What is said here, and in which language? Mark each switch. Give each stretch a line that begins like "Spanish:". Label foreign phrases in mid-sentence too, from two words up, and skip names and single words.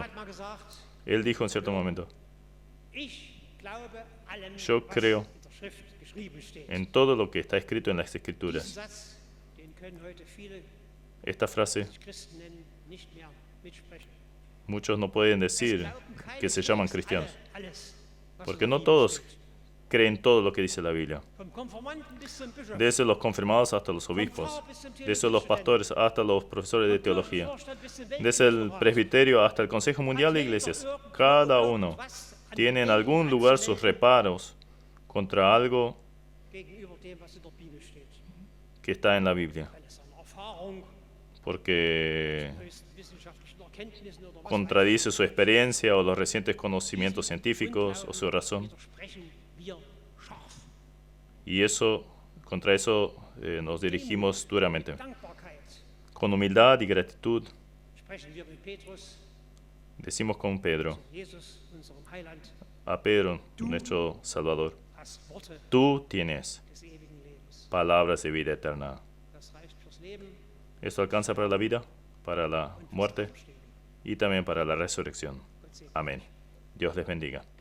Spanish: Él dijo en cierto momento, yo creo en todo lo que está escrito en las Escrituras. Esta frase, muchos no pueden decir que se llaman cristianos, porque no todos creen todo lo que dice la Biblia.
German: Vom Konformanten bis zum Bischof,
Spanish: Desde los confirmados hasta los obispos, desde los pastores hasta los profesores de teología,
German: Vorstand bis zum
Spanish: desde el
German: Weltkirchenrat.
Spanish: presbiterio hasta el Consejo Mundial de Iglesias. Cada uno tiene en algún lugar sus reparos contra algo
German: Gegenüber dem, was in der Bibel steht.
Spanish: que está en la Biblia,
German: Weil es eine Erfahrung,
Spanish: porque
German: neuesten wissenschaftlichen Erkenntnissen oder was
Spanish: contradice su experiencia o los recientes conocimientos científicos o su razón.
German: widersprechen wir scharf.
Spanish: Y eso, contra eso nos dirigimos duramente.
German: Dankbarkeit
Spanish: Con humildad y gratitud
German: sprechen wir mit Petrus,
Spanish: decimos con Pedro,
German: Jesus, unserem Heiland,
Spanish: a Pedro, nuestro Salvador,
German: hast Worte
Spanish: tú tienes
German: des ewigen Lebens.
Spanish: palabras de vida eterna.
German: Das reicht fürs Leben
Spanish: Esto alcanza para la vida, para la
German: und fürs
Spanish: muerte
German: Aufstehen.
Spanish: y también para la resurrección.
German: Gott segne.
Spanish: Amén. Dios les bendiga.